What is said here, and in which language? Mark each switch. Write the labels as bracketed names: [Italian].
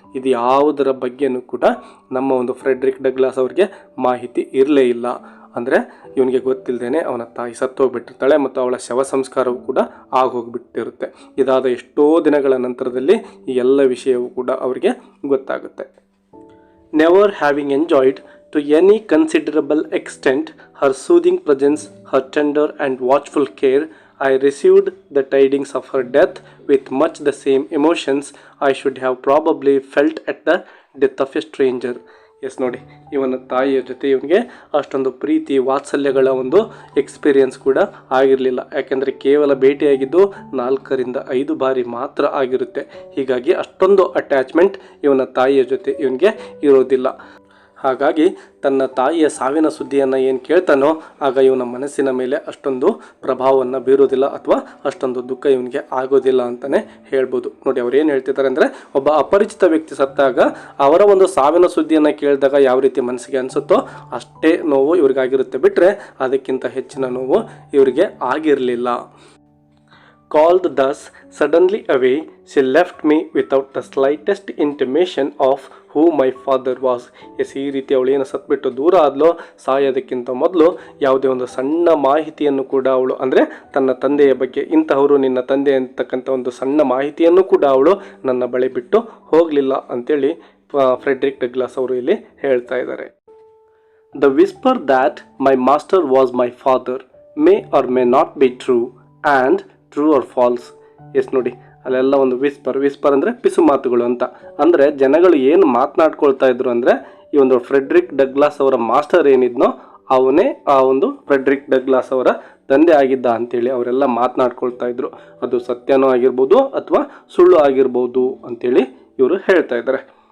[Kannada] ಇದು ಯಾವುದರ ಬಗ್ಗೆನೂ ಕೂಡ ನಮ್ಮ ಒಂದು ಫ್ರೆಡ್ರಿಕ್ ಡಗ್ಲಾಸ್ ಅವರಿಗೆ ಮಾಹಿತಿ ಇರಲೇ ಇಲ್ಲ. ಅಂದರೆ ಇವನಿಗೆ ಗೊತ್ತಿಲ್ಲದೇನೆ ಅವನ ತಾಯಿ ಸತ್ತೋಗ್ಬಿಟ್ಟಿರ್ತಾಳೆ ಮತ್ತು ಅವಳ ಶವ ಸಂಸ್ಕಾರವೂ ಕೂಡ ಆಗೋಗ್ಬಿಟ್ಟಿರುತ್ತೆ. ಇದಾದ ಎಷ್ಟೋ ದಿನಗಳ ನಂತರದಲ್ಲಿ ಈ ಎಲ್ಲ ವಿಷಯವೂ ಕೂಡ ಅವರಿಗೆ ಗೊತ್ತಾಗುತ್ತೆ. [English] Never having enjoyed to any considerable extent her soothing presence, her tender and watchful care, I received the tidings of her death with much the same emotions I should have probably felt at the death of a stranger. [Kannada] ನೋಡಿ, ಇವನ ತಾಯಿಯ ಜೊತೆ ಇವನಿಗೆ ಅಷ್ಟೊಂದು ಪ್ರೀತಿ ವಾತ್ಸಲ್ಯಗಳ ಒಂದು experience ಕೂಡ ಆಗಿರಲಿಲ್ಲ. ಯಾಕೆಂದರೆ ಕೇವಲ ಭೇಟಿಯಾಗಿದ್ದು 4 ರಿಂದ 5 ಬಾರಿ ಮಾತ್ರ ಆಗಿರುತ್ತೆ. ಹೀಗಾಗಿ ಅಷ್ಟೊಂದು ಅಟ್ಯಾಚ್ಮೆಂಟ್ ಇವನ ತಾಯಿಯ ಜೊತೆ ಇವನಿಗೆ ಇರೋದಿಲ್ಲ. ಹಾಗಾಗಿ ತನ್ನ ತಾಯಿಯ ಸಾವಿನ ಸುದ್ದಿಯನ್ನು ಏನು ಕೇಳ್ತಾನೋ ಆಗ ಇವನ ಮನಸ್ಸಿನ ಮೇಲೆ ಅಷ್ಟೊಂದು ಪ್ರಭಾವವನ್ನು ಬೀರೋದಿಲ್ಲ, ಅಥವಾ ಅಷ್ಟೊಂದು ದುಃಖ ಇವನಿಗೆ ಆಗೋದಿಲ್ಲ ಅಂತಲೇ ಹೇಳ್ಬೋದು. ನೋಡಿ, ಅವ್ರು ಏನು ಹೇಳ್ತಿದ್ದಾರೆ ಅಂದರೆ, ಒಬ್ಬ ಅಪರಿಚಿತ ವ್ಯಕ್ತಿ ಸತ್ತಾಗ ಅವರ ಒಂದು ಸಾವಿನ ಸುದ್ದಿಯನ್ನು ಕೇಳಿದಾಗ ಯಾವ ರೀತಿ ಮನಸ್ಸಿಗೆ ಅನಿಸುತ್ತೋ ಅಷ್ಟೇ ನೋವು ಇವ್ರಿಗಾಗಿರುತ್ತೆ, ಬಿಟ್ಟರೆ ಅದಕ್ಕಿಂತ ಹೆಚ್ಚಿನ ನೋವು ಇವರಿಗೆ ಆಗಿರಲಿಲ್ಲ. [English] Called thus suddenly away, she left me without the slightest intimation of who my father was. [Kannada] ಈ ರೀತಿ ಅವಳು ಏನು ಸತ್ಬಿಟ್ಟು ದೂರ ಆದ್ಲೋ, ಸಾಯೋದಕ್ಕಿಂತ ಮೊದಲು ಯಾವುದೇ ಒಂದು ಸಣ್ಣ ಮಾಹಿತಿಯನ್ನು ಕೂಡ ಅವಳು, ಅಂದರೆ ತನ್ನ ತಂದೆಯ ಬಗ್ಗೆ, ಇಂತಹವರು ನಿನ್ನ ತಂದೆ ಅಂತಕ್ಕಂಥ ಒಂದು ಸಣ್ಣ ಮಾಹಿತಿಯನ್ನು ಕೂಡ ಅವಳು ನನ್ನ ಬಳಿ ಬಿಟ್ಟು ಹೋಗಲಿಲ್ಲ ಅಂತೇಳಿ ಫ್ರೆಡ್ರಿಕ್ ಡಗ್ಲಾಸ್ ಅವರು ಇಲ್ಲಿ ಹೇಳ್ತಾ ಇದ್ದಾರೆ. [English] The whisper that my master was my father may or may not be true, and true or false. [Kannada] ನೋಡಿ, ಅಲ್ಲೆಲ್ಲ ಒಂದು ವಿಸ್ಪರ್ ಅಂದರೆ ಪಿಸು ಮಾತುಗಳು ಅಂತ. ಅಂದರೆ ಜನಗಳು ಏನು ಮಾತನಾಡ್ಕೊಳ್ತಾ ಇದ್ರು ಅಂದರೆ, ಈ ಒಂದು ಫ್ರೆಡ್ರಿಕ್ ಡಗ್ಲಾಸ್ ಅವರ ಮಾಸ್ಟರ್ ಏನಿದ್ನೋ ಅವನೇ ಆ ಒಂದು ಫ್ರೆಡ್ರಿಕ್ ಡಗ್ಲಾಸ್ ಅವರ ತಂದೆ ಆಗಿದ್ದ ಅಂತೇಳಿ ಅವರೆಲ್ಲ ಮಾತನಾಡ್ಕೊಳ್ತಾ ಇದ್ರು. ಅದು ಸತ್ಯನೂ ಆಗಿರ್ಬೋದು ಅಥವಾ ಸುಳ್ಳು ಆಗಿರ್ಬೋದು ಅಂತೇಳಿ ಇವರು ಹೇಳ್ತಾ ಇದ್ದಾರೆ.